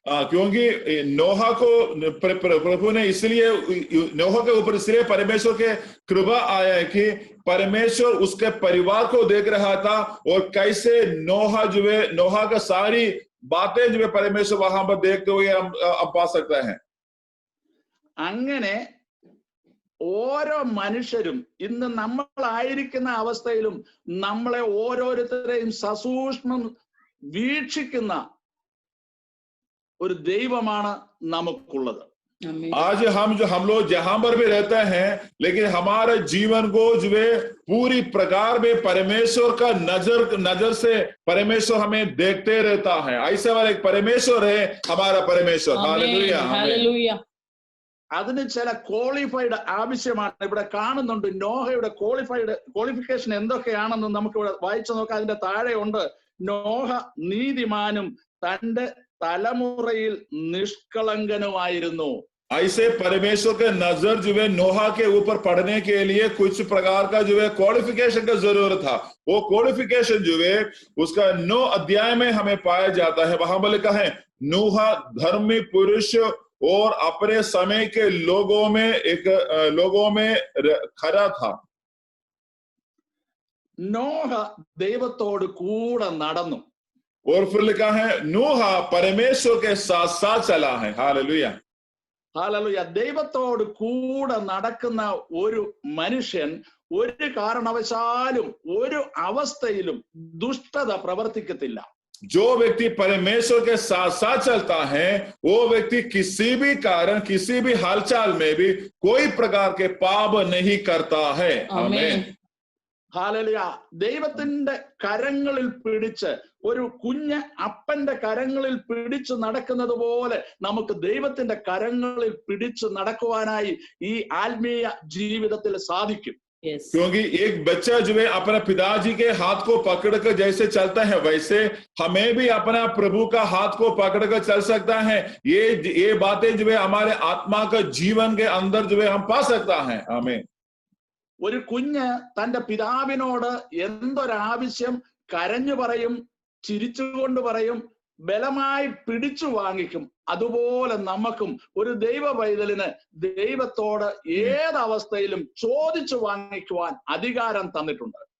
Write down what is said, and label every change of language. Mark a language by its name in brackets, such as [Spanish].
[Hindi] क्योंकि नोहा को प्रभु ने इसलिए नोहा के ऊपर इसलिए परमेश्वर के कृपा आया है कि परमेश्वर उसके परिवार को देख रहा था, और कैसे नोहा का सारी बातें जो है परमेश्वर वहां पर देखते हुए हम पा सकते हैं. [Malayalam] അങ്ങനെ ഓരോ മനുഷ്യരും ഇന്ന് നമ്മളായിരിക്കുന്ന അവസ്ഥയിലും നമ്മളെ ഓരോരുത്തരെയും സസൂക്ഷ്മം വീക്ഷിക്കുന്ന ഒരു ദൈവമാണ് നമുക്കുള്ളത്. [Hindi] आज हम लोग जहां पर भी रहते हैं, लेकिन हमारे जीवन को जो है पूरी प्रकार में परमेश्वर का नजर से परमेश्वर हमें देखते रहता है. ऐसा वाला एक परमेश्वर है हमारा परमेश्वर. हालेलुया. हालेलुया. [Malayalam] അതിന് ചില ക്വാളിഫൈഡ് ആവശ്യമാണ്. ഇവിടെ കാണുന്നുണ്ട് നോഹയുടെ ക്വാളിഫിക്കേഷൻ എന്തൊക്കെയാണെന്ന് നമുക്ക് ഇവിടെ വായിച്ചു നോക്കാം. അതിന്റെ താഴെ ഉണ്ട്, നോഹ നീതിമാനും തന്റെ തലമുറയിൽ നിഷ്കളങ്കനുമായിരുന്നു. [Hindi] ऐसे परमेश्वर के नजर जो है नोहा के ऊपर पढ़ने के लिए कुछ प्रकार का जो है क्वालिफिकेशन का जरूरत था। वो क्वालिफिकेशन जो है उसका 9 अध्याय में हमें पाया जाता है। वहां पर लिखा है नोहा धर्मी पुरुष और अपने समय के लोगों में खरा था। [Malayalam] നോഹ ദൈവത്തോട് കൂടെ നടന്നു. [Hindi] और फिर लिखा है नोहा परमेश्वर के साथ साथ चला है। हालेलुया। [Malayalam] ഹല്ലേലൂയ. ദൈവത്തോട് കൂടെ നടക്കുന്ന ഒരു മനുഷ്യൻ ഒരു കാരണവശാലും ഒരു അവസ്ഥയിലും ദുഷ്ടത പ്രവർത്തിക്കത്തില്ല. [Hindi] जो व्यक्ति परमेश्वर के साथ साथ चलता है वो व्यक्ति किसी भी कारण किसी भी हालचाल में भी कोई प्रकार के पाप नहीं करता है। आमीन। [Malayalam] ഹല്ലേലൂയ. ദൈവത്തിന്റെ കരങ്ങളിൽ പിടിച്ച് ഒരു കുഞ്ഞ് അപ്പന്റെ കരങ്ങളിൽ പിടിച്ചു നടക്കുന്നത് പോലെ നമുക്ക് ദൈവത്തിന്റെ കരങ്ങളിൽ പിടിച്ചു നടക്കുവാനായി ഈ ആത്മീയ ജീവിതത്തിൽ സാധിക്കും. [Hindi] क्योंकि एक बच्चा जो है अपने पिताजी के हाथ को पकड़कर जैसे चलता है वैसे हमें भी अपना प्रभु का हाथ को पकड़कर चल सकता है। ये बातें जो है हमारे आत्मा का जीवन के अंदर जो है हम पा सकता है। आमीन। [Malayalam] ഒരു കുഞ്ഞ് തന്റെ പിതാവിനോട് എന്തൊരാവശ്യം കരഞ്ഞു പറയും, ചിരിച്ചുകൊണ്ട് പറയും, ബലമായി പിടിച്ചു വാങ്ങിക്കും. അതുപോലെ നമുക്കും ഒരു ദൈവ പൈതലിന് ദൈവത്തോട് ഏതവസ്ഥയിലും ചോദിച്ചു വാങ്ങിക്കുവാൻ അധികാരം തന്നിട്ടുണ്ട്.